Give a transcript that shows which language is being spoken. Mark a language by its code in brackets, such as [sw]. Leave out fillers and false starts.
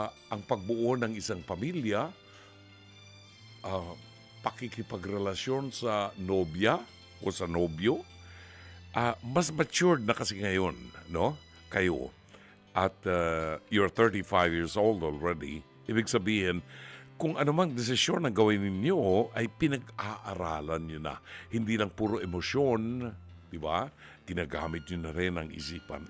[tl] Ang pagbuo ng isang pamilya, pakikipagrelasyon sa nobya o sa nobyo, mas matured na kasi ngayon, no? Kayo. [en] At you're 35 years old already. [tl] Ibig sabihin, kung anumang desisyon na gawin ninyo ay pinag-aaralan nyo na. Hindi lang puro emosyon, di ba? Ginagamit nyo na rin ang isipan.